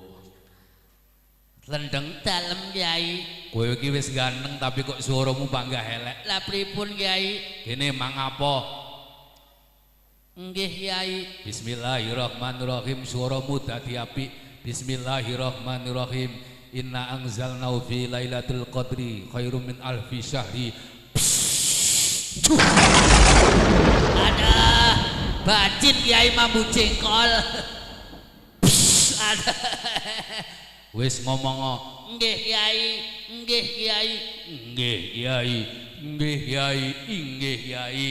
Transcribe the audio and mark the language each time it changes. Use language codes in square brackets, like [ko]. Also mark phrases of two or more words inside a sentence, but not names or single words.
[jv] Slenteng dalem Kiai. kowe iki wis ganteng tapi kok suaramu panggah elek. Lah pripun Kiai? Kene mang apa? Nggih Kiai. Bismillahirrahmanirrahim. Suaramu dadi apik. Bismillahirrahmanirrahim. [ar] إنا أنزلناه في ليلة القدر خير من ألف شهر. [jv] Ada bacin Kiai mambu jengkol. Ada. Wis ngomong. Nggih Kiai, nggih Kiai. Nggih Kiai, nggih Kiai, nggih Kiai.